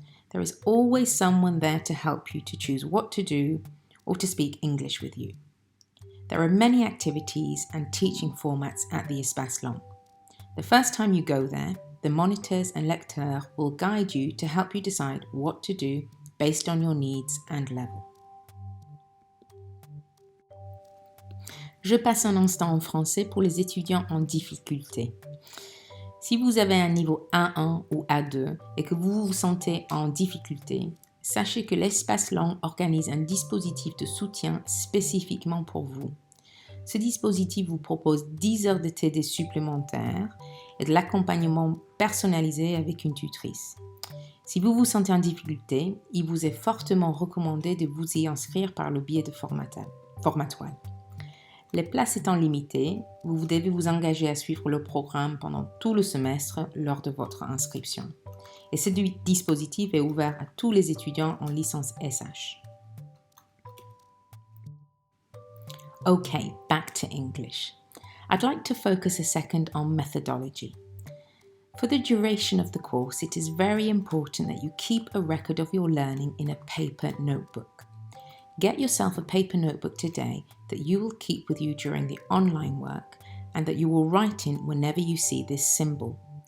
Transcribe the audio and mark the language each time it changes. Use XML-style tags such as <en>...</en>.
<en>There is always someone there to help you to choose what to do or to speak English with you. There are many activities and teaching formats at the Espace Langue. The first time you go there, the monitors and lecteurs will guide you to help you decide what to do based on your needs and level.</en> <fr>Je passe un instant en français pour les étudiants en difficulté. Si vous avez un niveau A1 ou A2 et que vous vous sentez en difficulté, sachez que l'Espace Langue organise un dispositif de soutien spécifiquement pour vous. Ce dispositif vous propose 10 heures de TD supplémentaires et de l'accompagnement personnalisé avec une tutrice. Si vous vous sentez en difficulté, il vous est fortement recommandé de vous y inscrire par le biais de Formatoire. Les places étant limitées, vous devez vous engager à suivre le programme pendant tout le semestre lors de votre inscription. Et ce dispositif est ouvert à tous les étudiants en licence SH.</fr> <en>Okay, back to English. I'd like to focus a second on methodology. For the duration of the course, it is very important that you keep a record of your learning in a paper notebook. Get yourself a paper notebook today that you will keep with you during the online work and that you will write in whenever you see this symbol.</en>